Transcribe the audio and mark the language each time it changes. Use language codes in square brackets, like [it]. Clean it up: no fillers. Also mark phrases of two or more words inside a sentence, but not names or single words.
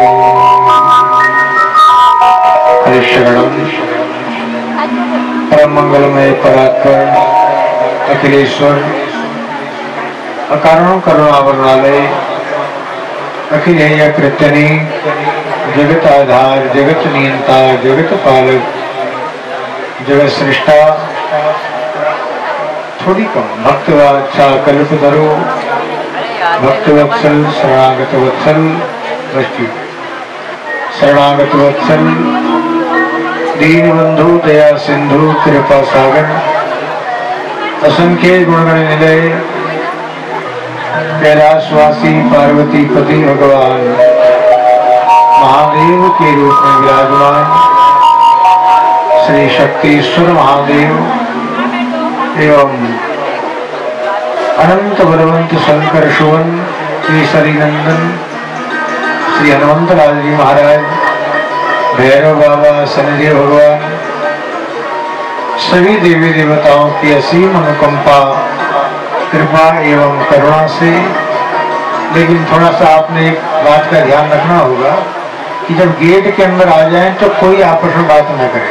[hi] हरिशरणम परम मंगलमय परात्पर अखिलेश्वर अकारणों करुणावरणालय अखिल कृत्यनी जगत आधार जगत नियंता जगत पालक जगत सृष्टा थोड़ी कम भक्तवाचा कल्पतरो भक्तवत्सल शरणागत वत्सल शरणागत वत्सल दीनबंधु दया सिंधु कृपा सागर असंख्य गुणगण निलय कैलाशवासी पार्वती पति भगवान महादेव के रूप में विराजमान श्री शक्तिश्वर महादेव एवं अनंत बलवंत शंकर सुवन केसरी नंदन श्री हनुमंत लाल जी महाराज भैरव बाबा शनिदेव भगवान सभी देवी देवताओं की असीम अनुकंपा कृपा एवं करुणा से। लेकिन थोड़ा सा आपने एक बात का ध्यान रखना होगा कि जब गेट के अंदर आ जाएं तो कोई आपस में बात न करे।